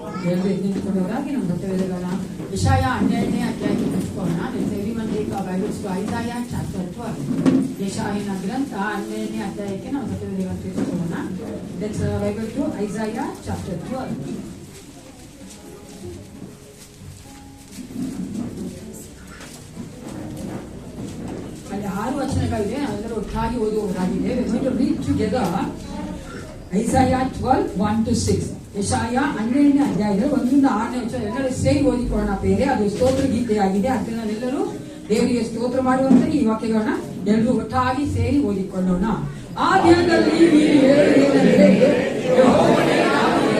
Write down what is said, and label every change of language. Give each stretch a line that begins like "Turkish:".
Kannada: ಎಲ್ಲರೂ ಎದ್ದುಕೊಂಡವರಾಗಿ ನಮ್ಮ ಭಕ್ತವೇದಗಳ ಯೆಶಾಯ 12ನೇ ಅಧ್ಯಾಯಕ್ಕೆ ಮುಚ್ಕೋಣ.
English: everyone take our Bibles to Isaiah chapter 12.
Kannada: ಯೆಶಾಯನ ಗ್ರಂಥ 12ನೇ ಅಧ್ಯಾಯಕ್ಕೆ ನಾವು ಭಕ್ತವೇದಗಳ ತಿಳ್ಕೊಳ್ಳೋಣ.
English: Let's Bible to Isaiah chapter 12.
Kannada: ಅಲ್ಲಿ 6 ವಚನಗಳಿವೆ. ನಾವೆಲ್ಲರೂ ಒಟ್ಟಾಗಿ ಓದುವವರಾಗಿದೆ.
English: We are going to read together Isaiah 12:1-6.
Kannada: ಯೆಶಾಯ 12ನೇ ಅಧ್ಯಾಯದ 1-6ನೇ ವಚನ ಎಲ್ಲರೂ ಸೇರಿ ಓದಿಕೊಳ್ಳೋಣ. ಬೇರೆ ಅದು ಸ್ತೋತ್ರ ಗೀತೆಯಾಗಿದೆ. ಅದನ್ನ ಎಲ್ಲರೂ ದೇವರಿಗೆ ಸ್ತೋತ್ರ ಮಾಡುವಂತ ಈ ವಾಕ್ಯಗಳನ್ನ ಎಲ್ಲರೂ ಒಟ್ಟಾಗಿ ಸೇರಿ ಓದಿಕೊಳ್ಳೋಣ. ಆ ದಿನದಲ್ಲಿ ನೀವು ಹೇಳುವುದೇನೆಂದರೆ, ಯೆಹೋವನೇ ನಾನು